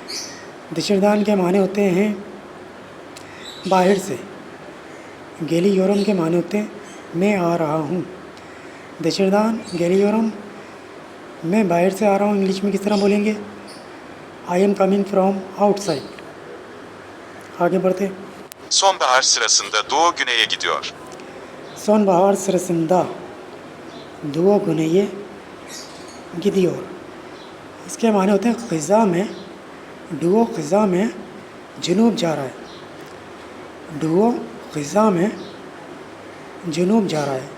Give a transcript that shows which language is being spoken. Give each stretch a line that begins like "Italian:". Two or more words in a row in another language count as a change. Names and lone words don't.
Urdu: دشردان کے معنی ہوتے ہیں باہر سے. گیلی یورم کے معنی ہوتے ہیں میں آ رہا ہوں.
Turkish: Dışarıdan geliyorum,
Urdu: میں باہر سے آ رہا ہوں انگلش میں کس طرح بولیں گے?
English: I am coming from outside.
Urdu: آگے بڑھتے.
Turkish: Sonbahar sırasında Doğu güneye gidiyor. Sonbahar sırasında Duo güneye gidiyor,
Urdu: اس کے معنی ہوتے ہیں خزاں میں. ڈوؤ خزاں میں جنوب جا رہا ہے. ڈوؤ خزاں میں جنوب جا رہا ہے.